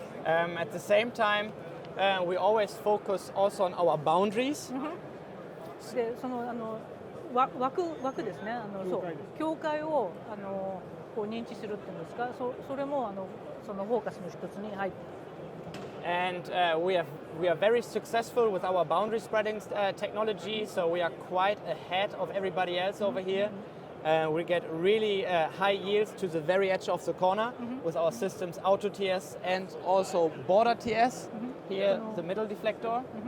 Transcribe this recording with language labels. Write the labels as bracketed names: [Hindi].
[English] At the same time, we always focus also on our boundaries. [Japanese] でその枠ですね。そう境界をこう認知するっていうんですか。それもそのフォーカスの一つに入って。 [English] And we are very successful with our boundary spreading technology, so we are quite ahead of everybody else over here. We get really high yields to the very edge of the corner with our systems AutoTS and also BorderTS, here the middle deflector.